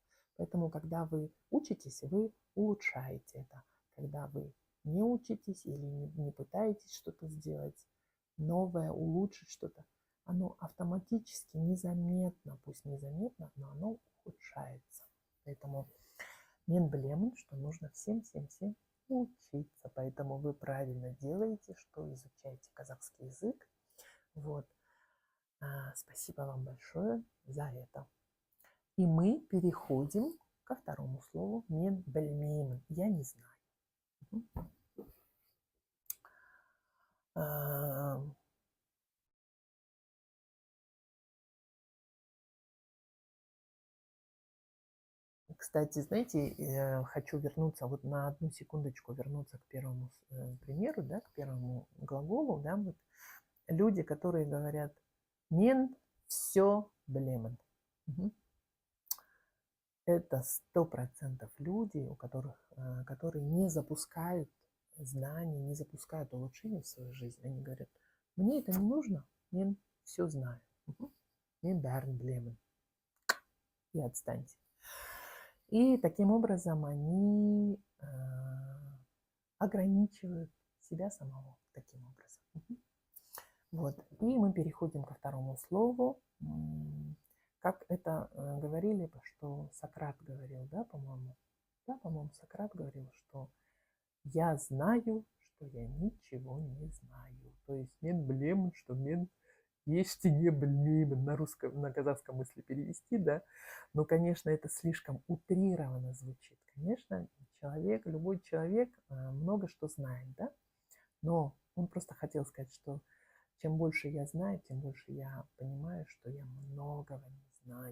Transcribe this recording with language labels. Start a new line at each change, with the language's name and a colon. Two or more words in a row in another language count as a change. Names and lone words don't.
Russian: Поэтому, когда вы учитесь, вы улучшаете это. Когда вы не учитесь или не пытаетесь что-то сделать, новое, улучшить что-то, оно автоматически, незаметно, пусть незаметно, но оно ухудшается.
Kazakh: Поэтому мен білемін,
Russian: что нужно всем учиться. Поэтому вы правильно делаете, что изучаете казахский язык. Вот. Спасибо вам большое за это. И мы переходим ко второму слову.
Kazakh: Мен білмеймін.
Russian: Я не знаю. Кстати, знаете, хочу вернуться, вот на одну секундочку вернуться к первому примеру, да, к первому глаголу, да, вот люди, которые говорят
Kazakh: «мен все білемін».
Russian: Это 100% люди, у которых, которые не запускают знания, не запускают улучшения в свою жизнь. Они говорят, мне это не нужно, мен все знаю.
Kazakh: Мен бәрін білемін.
Russian: И отстаньте. И таким образом они ограничивают себя самого таким образом. Вот. И мы переходим ко второму слову. Как это говорили, что Сократ говорил, да, по-моему? Да, по-моему, Сократ говорил, что я знаю, что я ничего не знаю. То есть
Kazakh: мен білемін,
Russian: что
Kazakh: мен ештеңе білмеймін
Russian: на русском, на казахском, если перевести, да. Но, конечно, это слишком утрированно звучит. Конечно, человек, любой человек много что знает, да. Но он просто хотел сказать, что чем больше я знаю, тем больше я понимаю, что я многого не знаю.